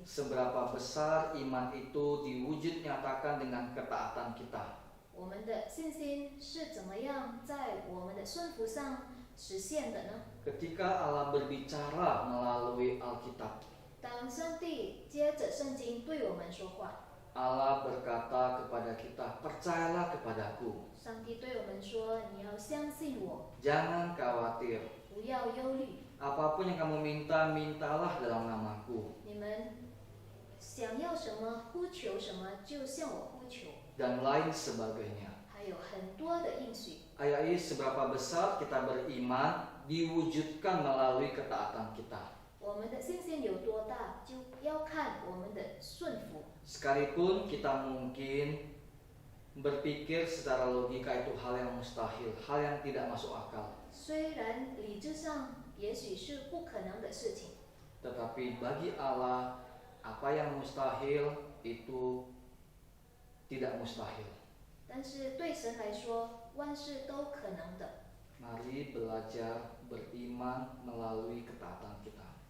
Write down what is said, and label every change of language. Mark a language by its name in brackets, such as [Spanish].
[Indonesian] seberapa besar iman itu diwujud nyatakan dengan ketaatan kita? [Chinese] 我们的信心是怎么样在我们的顺服上实现的呢？ [Indonesian] Ketika Allah berbicara melalui Alkitab, [Chinese] 当上帝接着圣经对我们说话， [Indonesian] Allah berkata kepada kita, percayalah kepadaku, [Chinese] 上帝对我们说：“你要相信我， [Indonesian] jangan khawatir. [Chinese] 不要忧虑。 [Indonesian] Apapun yang kamu minta, mintalah dalam namaku. [Chinese] 你们想要什么，呼求什么，就向我呼求。” [Indonesian] Dan lain sebagainya. [Chinese] 还有很多的应许。 [Indonesian] Ayat ini seberapa besar kita beriman diwujudkan melalui ketaatan kita. [Chinese] 我们的信心有多大，就要看我们的顺服。 [Indonesian] Sekalipun kita mungkin berpikir secara logika itu hal yang mustahil, hal yang tidak masuk akal. [Chinese] 虽然理智上也许是不可能的事情， [Indonesian] Tetapi bagi Allah, apa yang mustahil itu tidak mustahil. [Chinese] 但是对神来说，万事都可能的。 [Indonesian] Mari belajar beriman melalui ketaatan kita.